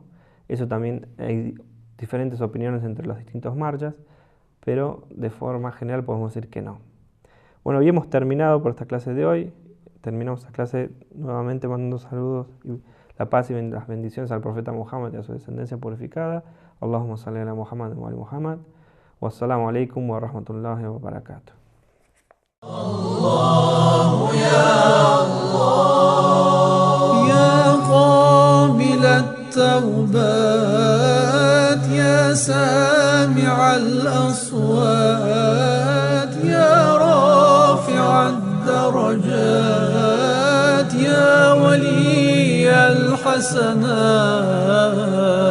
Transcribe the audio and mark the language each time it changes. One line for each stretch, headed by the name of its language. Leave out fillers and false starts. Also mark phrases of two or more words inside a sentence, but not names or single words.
Spanish: Eso también hay diferentes opiniones entre los distintos marjas, pero de forma general podemos decir que no. Bueno, y hemos terminado por esta clase de hoy. Terminamos esta clase nuevamente mandando saludos y la paz y las bendiciones al profeta Muhammad y a su descendencia purificada.
Arabic: اللهم صل على محمد وآل محمد. والسلام عليكم ورحمة الله وبركاته. الله يا الله يا قابل التوبات يا سامع الأصوات يا رافع الدرجات يا ولي الحسنات